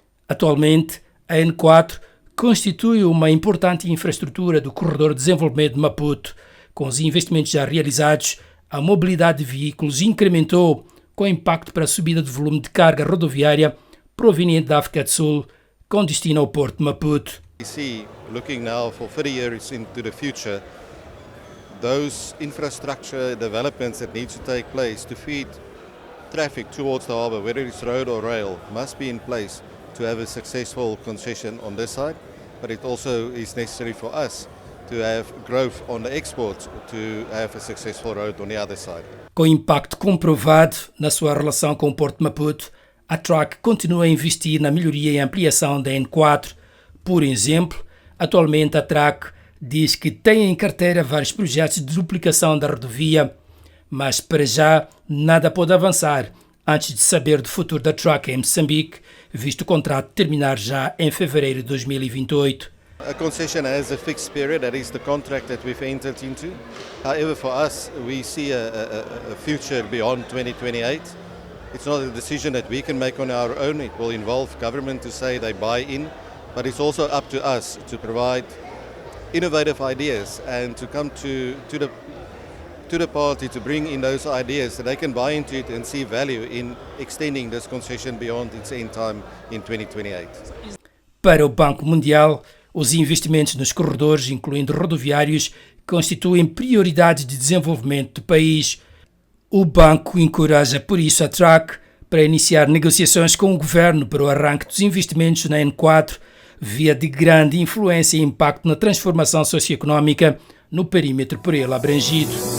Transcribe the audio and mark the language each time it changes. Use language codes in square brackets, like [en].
[pt] Atualmente, a N4 constitui uma importante infraestrutura do corredor de desenvolvimento de Maputo. Com os investimentos já realizados, a mobilidade de veículos incrementou, com impacto para a subida do volume de carga rodoviária proveniente da África do Sul, com destino ao Porto de Maputo. [en] We see, looking now for 30 years into the future, those infrastructure developments that need to take place to feed traffic towards the harbour, whether it's road or rail, must be in place to have a successful concession on this side. But it also is necessary for us to have growth on the exports to have a successful road on the other side. [pt] Com impacto comprovado na sua relação com o Porto de Maputo, a TRAC continua a investir na melhoria e ampliação da N4. Por exemplo, atualmente a TRAC diz que tem em carteira vários projetos de duplicação da rodovia, mas para já nada pode avançar antes de saber do futuro da TRAC em Moçambique, visto o contrato terminar já em fevereiro de 2028. [en] A concession has a fixed period, that is the contract that we've entered into. However, for us, we see a future beyond 2028. It's not a decision that we can make on our own. It will involve government to say they buy in, but it's also up to us to provide innovative ideas and to come to the party to bring in those ideas so they can buy into it and see value in extending this concession beyond its end time in 2028. [pt] Para o Banco Mundial, os investimentos nos corredores, incluindo rodoviários, constituem prioridade de desenvolvimento do país. O banco encoraja, por isso, a TRAC para iniciar negociações com o governo para o arranque dos investimentos na N4, via de grande influência e impacto na transformação socioeconómica no perímetro por ele abrangido.